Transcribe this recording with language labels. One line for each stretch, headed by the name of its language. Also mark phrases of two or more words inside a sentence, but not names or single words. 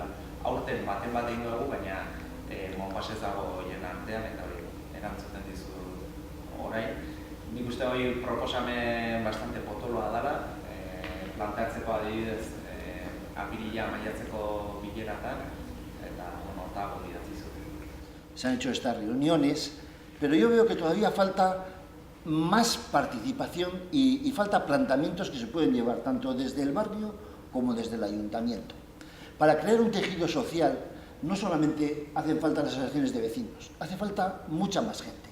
Basque: Aurten baten bat egin dugu, baina Monpas ez dago horien artean eta hori erantzuten dizu orain. Nik uste hori proposamen bastante potoloa dela, planteatzeko adibidez apirila maiatzeko bileratan eta hortago idatzi zuten.
Spanish: Se han hecho estas reuniones, pero yo veo que todavía falta más participación y falta planteamientos que se pueden llevar tanto desde el barrio como desde el ayuntamiento. Para crear un tejido social no solamente hacen falta las asociaciones de vecinos, hace falta mucha más gente.